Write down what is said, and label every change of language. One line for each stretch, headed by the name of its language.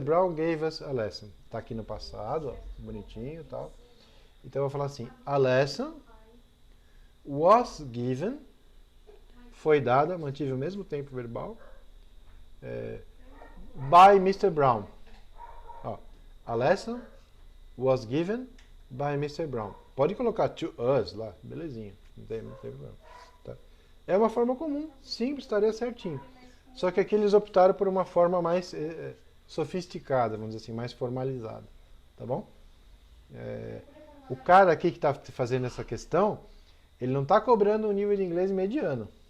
English: Brown gave us a lesson.
Portuguese: Tá aqui no passado, ó, bonitinho e tal. Então eu vou falar assim:
English: a lesson was given,
Portuguese: foi dada, mantive o mesmo tempo verbal, by Mr.
English: Brown. Ó, a lesson was given by Mr. Brown.
Portuguese: Pode colocar to us lá, belezinha, não tem problema. Tá? É uma forma comum, simples, estaria certinho. Só que aqui eles optaram por uma forma mais sofisticada, vamos dizer assim, mais formalizada. Tá bom? O cara aqui que está fazendo essa questão, ele não está cobrando um nível de inglês mediano.